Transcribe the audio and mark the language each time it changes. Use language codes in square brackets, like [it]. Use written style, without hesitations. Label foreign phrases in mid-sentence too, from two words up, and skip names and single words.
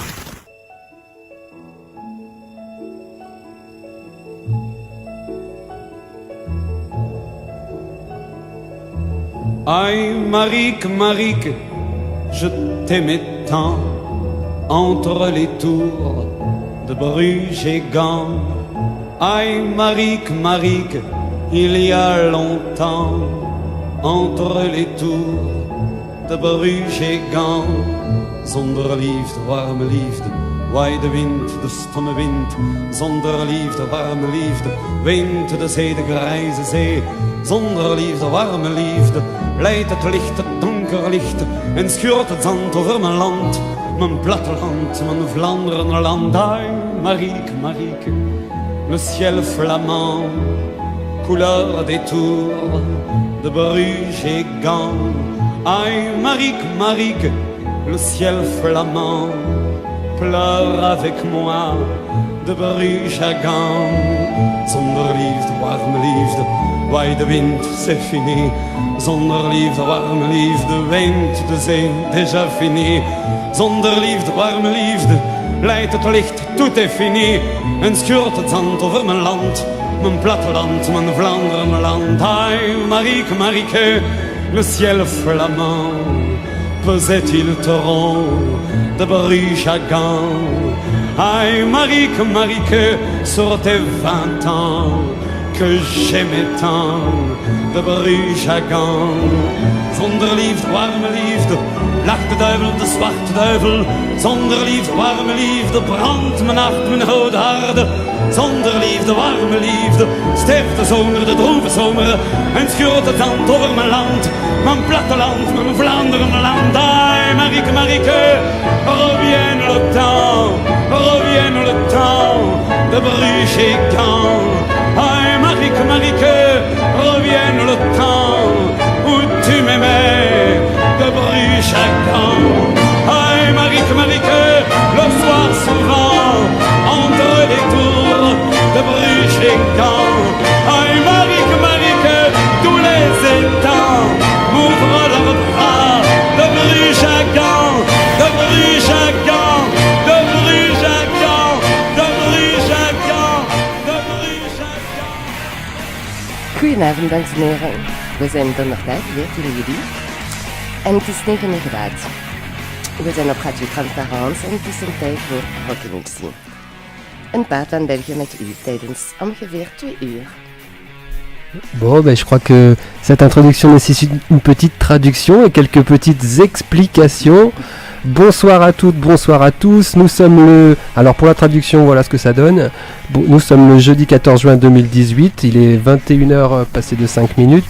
[fr] Aïe, Marique, Marique, je t'aimais tant entre les tours de Bruges et Gand. Aïe, Marique, Marique, il y a longtemps entre les tours de Bruges et Gand. [nl] Zonder liefde, warme liefde, waai de wind, de stomme wind. Zonder liefde, warme liefde, weent de zee, de grijze zee. Zonder liefde, warme liefde, leidt het licht, het donker licht. En schuurt het zand over mijn land, mijn platteland, mijn Vlaanderenland. [fr] Ai, Marieke, Marieke, le ciel flamand, couleur des tours de Bruges et Gand. Ai, Marieke, Marieke, le ciel flamand, pleure avec moi de Bruges à Gand. [nl] Zonder liefde, warme liefde, waai de wind, [fr] c'est fini. [nl] Zonder liefde, warme liefde, weent de zee, [fr] déjà fini. [nl] Zonder liefde, warme liefde, leidt het licht, [fr] tout est fini. [nl] En schuurt het zand over mijn land, mijn platteland, mijn Vlaanderenland. [fr] Ai, Marieke, Marieke, le ciel flamand, pesait-il trop de Bruges à Gand. Ai, Marieke, Marieke, sur tes 20 ans que j'aimais tant de Bruges à Gand. [nl] Zonder liefde, warme liefde, lacht de duivel, de zwarte duivel. Zonder liefde, warme liefde, brandt mijn hart, mijn rode harde. Zonder liefde, warme liefde, sterft de zomer, de droeve zomer. En schuurt het zand over mijn land, mijn platteland, mijn Vlaanderenland. [fr] Ai, Marieke, Marieke, revienne le temps, revienne le temps de Bruges et Gand. Ai, Marieke, Marieke, revienne le temps où tu m'aimais de Bruges à Gand. Ai, Marieke, Marieke, le soir souvent entre les tours de Bruges et Gand. Ai, Marieke, Marieke, tous les étangs m'ouvrent leurs bras de Bruges à Gand, de Bruges à Gand, de Bruges à Gand, de Bruges à Gand, de Bruges à Gand. [nl] Goedenavond, dames en heren. We zijn donderdag, 14 juli. En het is 9 uur laat. We zijn op Radio Transparance en het is een tijd voor Rock'n'Emissie. Een praat aan België met u tijdens ongeveer 2 uur. [fr] Bon, je crois que cette introduction nécessite une petite traduction et quelques petites explications. Bonsoir à toutes, bonsoir à tous. Nous sommes Alors pour la traduction, voilà ce que ça donne. Nous sommes le jeudi 14 juin 2018. Il est 21h passé de 5 minutes.